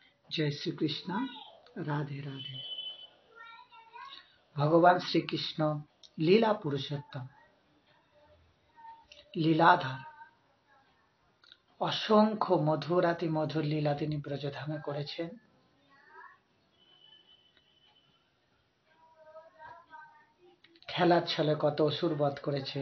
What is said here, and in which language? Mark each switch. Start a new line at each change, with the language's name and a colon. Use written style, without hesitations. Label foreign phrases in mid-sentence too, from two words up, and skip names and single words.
Hindi: जय श्री कृष्ण। राधे राधे। भगवान श्री कृष्ण
Bangla: লীলা পুরুষোত্তম, লীলাধার। অসংখ্য মধুরাতি মধুর লীলা তিনি ব্রজধামে করেছেন। খেলার ছলে কত অসুর বধ করেছেন।